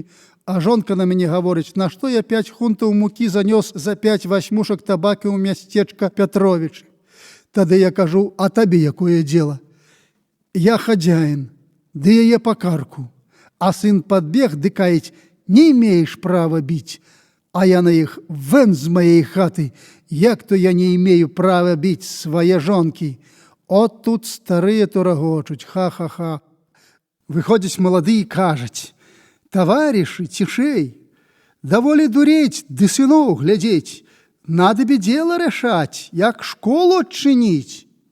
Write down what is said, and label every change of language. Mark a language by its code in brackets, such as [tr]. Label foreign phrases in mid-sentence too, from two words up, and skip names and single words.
[be] А жонка на мяне гаворыць: на што я 5 хунтаў мукі занёс за 5 8 табакі ў мясцечка Пятровічы. Тады я кажу: а табе якое дело? Я хадзяін, ды яе па карку. А сын падбег, ды каіць: [ru] не имеешь права бить. [be] А я на іх: вэн з моей хаты, як то я [ru] не имею права бить [be] свае жонкі. От тут старыя то рагочуць: ха-ха-ха. Выходзяць малады і кажуць: товарищи, цішэй, даволі дуреть, ды сыноў глядзець, надобе дело рашаць, як школу адчыніць.